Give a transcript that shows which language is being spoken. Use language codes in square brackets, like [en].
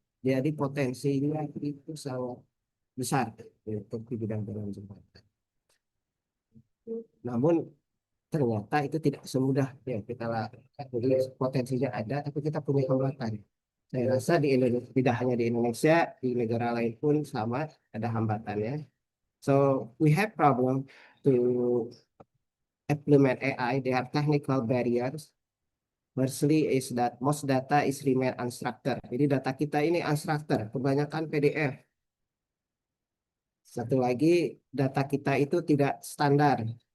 [id] Jadi potensinya itu sangat besar untuk di bidang jalan jembatan. Namun ternyata itu tidak semudah ya kita lakukan. Jadi potensinya ada, tapi kita punya hambatan. Saya rasa di Indonesia, tidak hanya di Indonesia, di negara lain pun sama ada hambatannya. [en] So we have problem to implement AI. There are technical barriers. Firstly is that most data is remain unstructured. [id] Jadi data kita ini unstructured, kebanyakan PDF. Satu lagi data kita itu tidak standar.